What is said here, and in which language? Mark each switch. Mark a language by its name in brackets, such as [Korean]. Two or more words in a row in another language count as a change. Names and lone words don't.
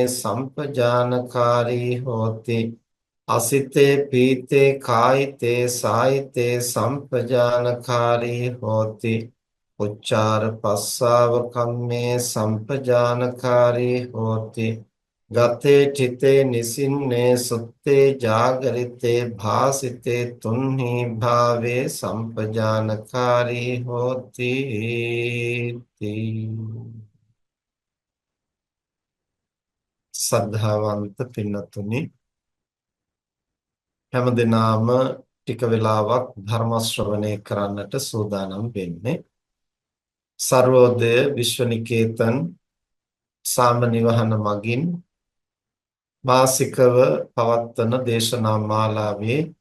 [Pali] සම්පජානකාරී හෝති අසිතේ පීතේ කායිතේ සායිතේ සම්පජානකාරී හෝති උච්චාර පස්සාව කම්මේ සම්පජානකාරී හෝති ගතේ චිතේ නිසින්නේ සුත්තේ ජාගරිතේ භාසිතේ තුන්හි භාවේ සම්පජානකාරී හෝති [Sinhala] සද්ධාවන්ත පින්නතුනි හැමදෙනාම ටික වෙලාවක් ධර්ම ශ්‍රවණය කරන්නට සූදානම් වෙන්නේ සර්වෝදය විශ්වනිකේතන් සාමනිවහන මගින් මාසිකව පවත්වන දේශනා මාලාවේ